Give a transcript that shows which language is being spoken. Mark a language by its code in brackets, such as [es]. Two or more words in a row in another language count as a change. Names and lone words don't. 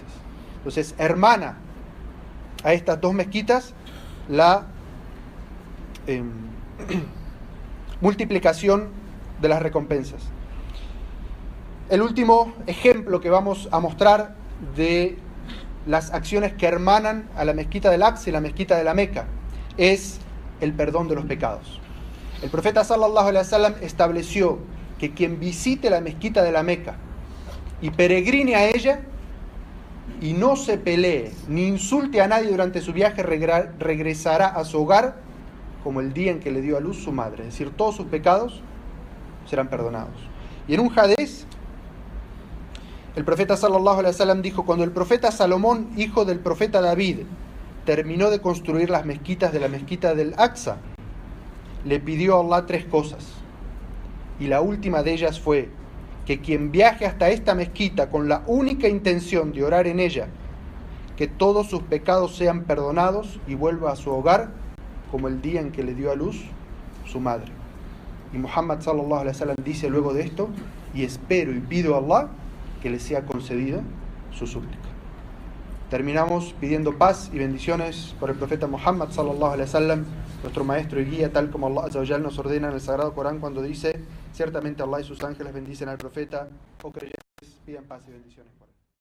[es] Entonces, hermana a estas dos mezquitas la multiplicación de las recompensas. El último ejemplo que vamos a mostrar de las acciones que hermanan a la mezquita del Aqsa y la mezquita de la Meca es el perdón de los pecados. El profeta [ar] صلى الله عليه وسلم [es] estableció que quien visite la mezquita de la Meca y peregrine a ella y no se pelee ni insulte a nadie durante su viaje, regresará a su hogar como el día en que le dio a luz su madre. Es decir, todos sus pecados serán perdonados. Y en un hadís, el profeta [ar] صلى الله عليه وسلم [es] dijo: cuando el profeta Salomón, hijo del profeta David, terminó de construir las mezquitas de la mezquita del Aqsa, le pidió a Allah 3 cosas. Y la última de ellas fue que quien viaje hasta esta mezquita con la única intención de orar en ella, que todos sus pecados sean perdonados y vuelva a su hogar como el día en que le dio a luz su madre. Y Muhammad [ar] صلى الله عليه وسلم [es] dice luego de esto: y espero y pido a Allah que le sea concedida su súplica. Terminamos pidiendo paz y bendiciones por el profeta Muhammad [ar] صلى الله عليه وسلم, [es] nuestro maestro y guía, tal como Allah [ar] عز وجل [es] nos ordena en el Sagrado Corán cuando dice: ciertamente Allah y sus ángeles bendicen al profeta, o creyentes, pidan paz y bendiciones por él.